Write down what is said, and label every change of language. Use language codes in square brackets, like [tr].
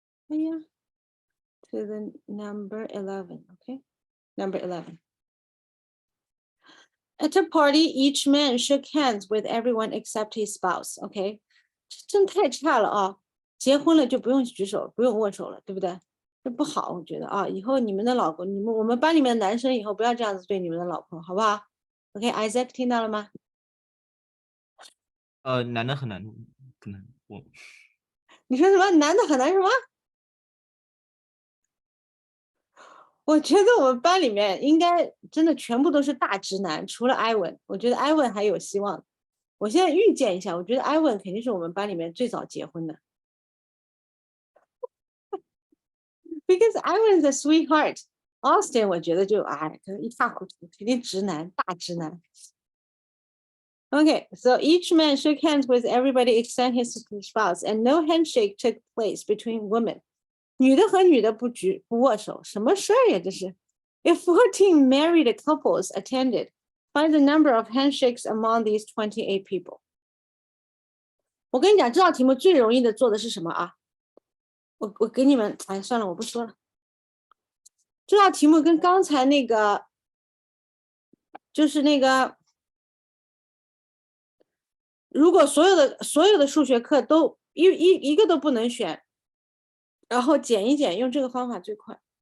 [en] Yeah, to the number 11, okay? Number 11. At a party, each man shook hands with everyone except his spouse, okay? [zh] 真太差了啊！结婚了就不用举手，不用握手了，对不对？这不好，我觉得啊，以后你们的老公，我们班里面的男生以后不要这样子对你们的老婆，好不好 ？OK，Isaac 听到了吗？男的很难，可能我你说什么？男的很难什么？我觉得我们班里面应该真的全部都是大直男，除了艾文，我觉得艾文还有希望。我现在预见一下，我觉得艾文肯定是我们班里面最早结婚的。 [en] Because Ivan is a sweetheart. [zh] Austin 我觉得就可能一塌糊涂，肯定直男，大直男。 [en] Okay, so each man shook hands with everybody except his spouse, and no handshake took place between women. [zh] 女的和女的不握手，什么事儿呀？这是。 [en] If 14 married couples attended, find the number of handshakes among these 28 people. [zh] 我跟你讲，这道题目最容易的做的是什么啊？我给你们，哎，算了，我不说了。这道题目跟刚才那个，就是那个，如果所有的数学课都一个都不能选，然后减一减，用这个方法最快。